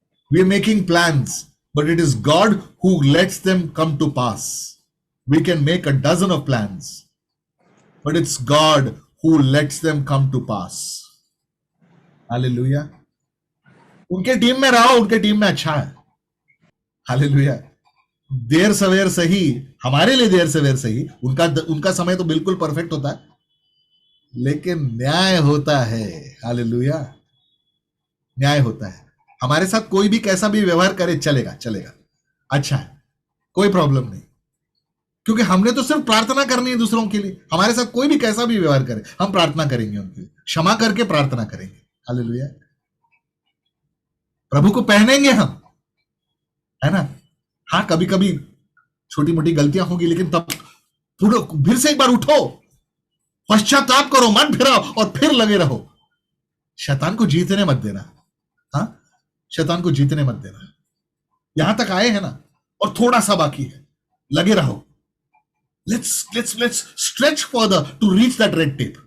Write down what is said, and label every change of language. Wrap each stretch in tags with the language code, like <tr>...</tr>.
<en>We are making plans, but it is God who lets them come to pass. We can make a dozen of plans, but it's God who lets them come to pass. Hallelujah.</en> <hi>उनके team में रहो, उनके team में अच्छा है.</hi> <en>Hallelujah.</en> <hi>देर सवेर सही, हमारे लिए देर सवेर सही, उनका समय तो बिल्कुल परफेक्ट होता है, लेकिन न्याय होता है. हालेलुया. न्याय होता है. हमारे साथ कोई भी कैसा भी व्यवहार करे चलेगा, चलेगा, अच्छा है, कोई प्रॉब्लम नहीं, क्योंकि हमने तो सिर्फ प्रार्थना करनी है दूसरों के लिए. हमारे साथ कोई भी कैसा भी व्यवहार करे, हम प्रार्थना करेंगे उनके लिए, क्षमा करके प्रार्थना करेंगे. हालेलुया. प्रभु को पहनेंगे हम, है ना. हाँ, कभी कभी छोटी मोटी गलतियां होंगी, लेकिन तब फिर से एक बार उठो, पश्चाताप करो, मन फिराओ और फिर लगे रहो। शैतान को जीतने मत देना। हाँ, शैतान को जीतने मत देना। यहां तक आए हैं ना, और थोड़ा सा बाकी है, लगे रहो।</hi> <en>Let's stretch further to reach that red tape.</en>